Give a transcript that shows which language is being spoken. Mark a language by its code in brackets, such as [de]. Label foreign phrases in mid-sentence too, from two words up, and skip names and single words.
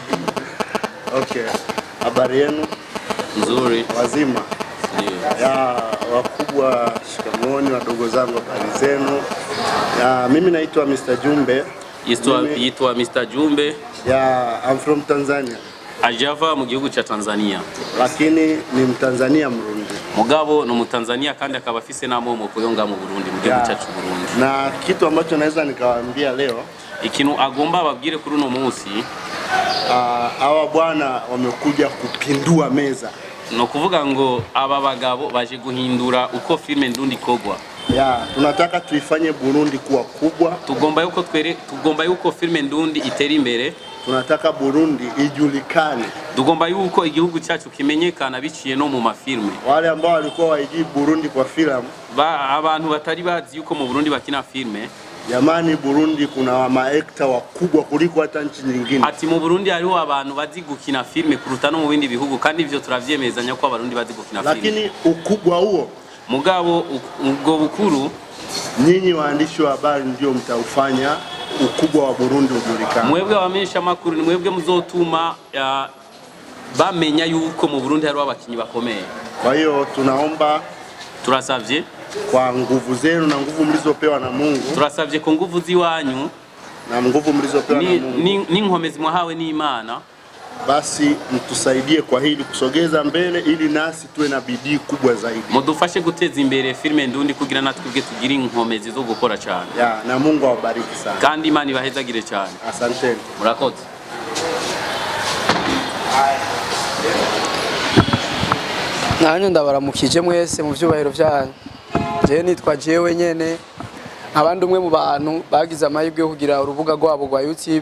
[sw] Okay. Habari yenu? Nzuri. Wazima? Ndio. Ya wakubwa shikamoni, wadogo zangu habari zenu. Mimi naitwa Mr. Jumbe. [rn] Yitwa Mr. Jumbe. [en] I'm from Tanzania. [rn] Ajava mu gihugu cha Tanzania. [sw] Lakini ni Mtanzania Mrundi. [rn] Mugabo no Mutanzania kandi akaba afise n'amomoko yonga mu Burundi mu gihugu cyacu Burundi. [sw] Na kitu ambacho naweza nikawaambia leo, [rn] ikintu agomba babwire kuri uno munsi, [sw] hawa bwana wamekuja kupindua meza. [rn] No kuvuga ngo aba bagabo baje guhindura uko filme ndundi kogwa. [sw] Tunataka tuifanye Burundi kuwa kubwa. [rn] Tugomba yuko filme ndundi itera imbere. [sw] Tunataka Burundi ijulikane. [rn] Tugomba yuko igihugu cyacu kimenyekana biciye no mu mafilme. [sw] Wale ambao walikuwa waiji Burundi kwa filamu, [rn] abantu batari bazi yuko mu Burundi bakina filme. [sw] Jamani, Burundi kuna maekta wakubwa kuliko hata nchi nyingine. [rn] Ati mu Burundi hariho abantu bazi gukina filme kuruta no mu bindi bihugu, kandi ivyo turavyemezanya ko abarundi bazi gukina filme. [sw] Lakini ukubwa huo, [rn] mugabo ubwo bukuru, [sw] nyinyi waandishi wa habari ndio mtaufanya ukubwa wa Burundi ujulikane. [rn] Mwebwe abamenyesha makuru ni mwebwe muzotuma bamenya yuko mu Burundi hariho abakinyi bakomeye. [sw] Kwa hiyo tunaomba, [rn] turasavye [sw] kwa nguvu zenu na nguvu mlizopewa na Mungu, [rn] turasavye ko nguvu ziwanyu [sw] na nguvu mlizopewa na Mungu [rn] ni nkomezi mwahawe n'Imana, [sw] basi mtusaidie kwa hili kusogeza mbele, ili nasi tuwe na bidii kubwa zaidi. [rn] Mudufashe guteza imbere filme ndundi kugira natwe tugire inkomezi zo gukora cyane. [sw] Na Mungu awabariki sana. [rn] Kandi Imana ibahezagire cyane. [sw] Asante. [rn] Murakoze. Nanyo ndabaramukije mwese mu byubahiro byanyu. Je nitwa jewe nyene, abandi umwe mu bantu bagize amahirwe yo kugira urubuga rwabo rwa YouTube.